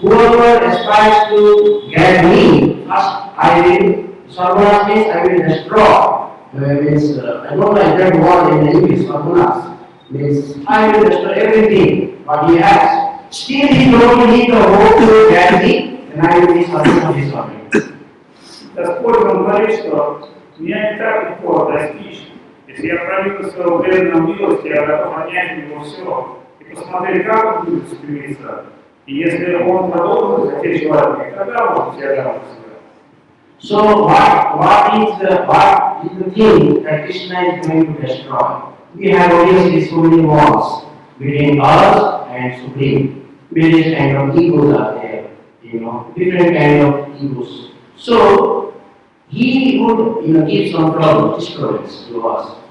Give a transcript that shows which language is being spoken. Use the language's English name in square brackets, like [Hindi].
[English] Whoever aspires to get me, first I will, sarvanas means I will destroy. I don't like that word in English, sarvanas means I will destroy everything what he has. Still he don't need the hope to get me, and I will be sarvana his servant. [Russian] Господь вам говорит, что меня не так легко достичь. Если я пролью своего преданного милости, я готов отнять у него все и посмотреть, как он будет стремиться. И если он продолжит хотеть желания, тогда может я дам себя. [English] So what is the thing that Krishna is going to destroy? We have obviously so many walls between us and Supreme. Various kind of egos are there, different kind of egos. So he would give some trouble, disturbance to us.